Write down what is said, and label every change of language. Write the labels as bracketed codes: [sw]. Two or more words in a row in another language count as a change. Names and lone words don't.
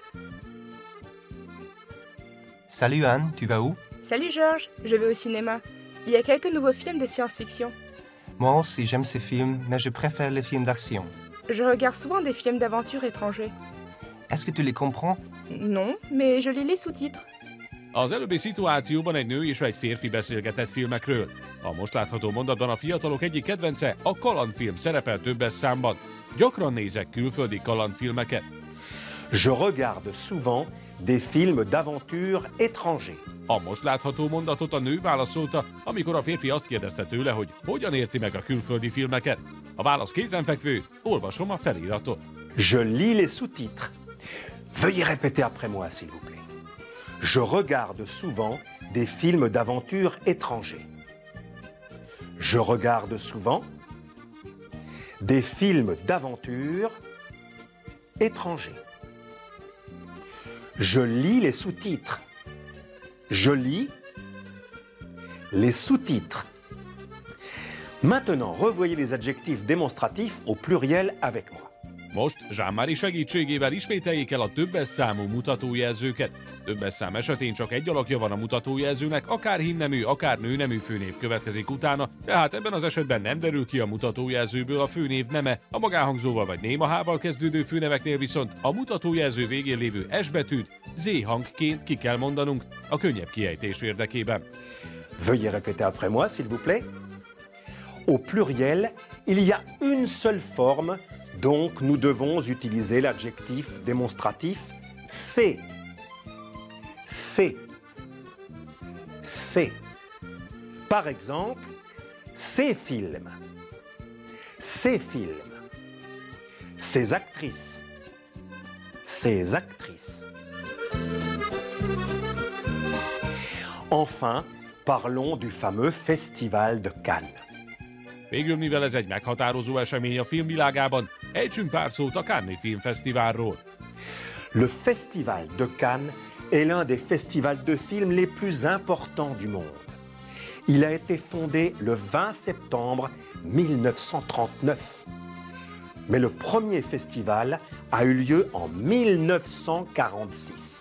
[fr] Salut Anne, tu vas où? Salut Georges, je vais au cinéma. Il y a quelques nouveaux films de science-fiction. Moi aussi j'aime ces films, mais je préfère les films d'action. Je regarde souvent des films d'aventure étrangers. Est-ce que tu les comprends? Non, mais je lis les sous-titres. [hu] Az előbbi szituációban egy nő és egy férfi beszélgetett filmekről. A most látható mondatban a fiatalok egyik kedvence, a kalandfilm szerepel többes számban. Gyakran nézek külföldi kalandfilmeket. [fr] Je regarde souvent des films d'aventure étrangers. [hu] A most látható mondatot a nő válaszolta, amikor a férfi azt kérdezte tőle, hogy hogyan érti meg a külföldi filmeket. A válasz kézenfekvő, olvasom a feliratot. [fr] Je lis les sous-titres. Veuillez répéter après moi, s'il vous plaît. Je regarde souvent des films d'aventure étrangers. Je regarde souvent des films d'aventure étrangers. Je lis les sous-titres. Je lis les sous-titres. Maintenant, revoyez les adjectifs démonstratifs au pluriel avec moi. [hu] Most Jean-Marie segítségével ismételjék el a többes számú mutatójelzőket. Többes szám esetén csak egy alakja van a mutatójelzőnek, akár hímnemű, akár nőnemű főnév következik utána, tehát ebben az esetben nem derül ki a mutatójelzőből a főnév neme, a magánhangzóval vagy néma H-val kezdődő főneveknél viszont a mutatójelző végén lévő S betűt Z hangként ki kell mondanunk a könnyebb kiejtés érdekében. [fr] Veuillez répéter après moi, s'il vous plaît. Au pluriel, il y a une seule forme, donc nous devons utiliser l'adjectif démonstratif c'est. C'est. C'est. Par exemple, ces films. Ces films. Ces actrices. Ces actrices. Enfin, parlons du fameux Festival de Cannes. [hu] Végül, mivel ez egy meghatározó esemény a filmvilágában, ejtsünk pár szót a Cannes-i Filmfesztiválról. [fr] Le Festival de Cannes est l'un des festivals de films les plus importants du monde. Il a été fondé le 20 septembre 1939. Mais le premier festival a eu lieu en 1946.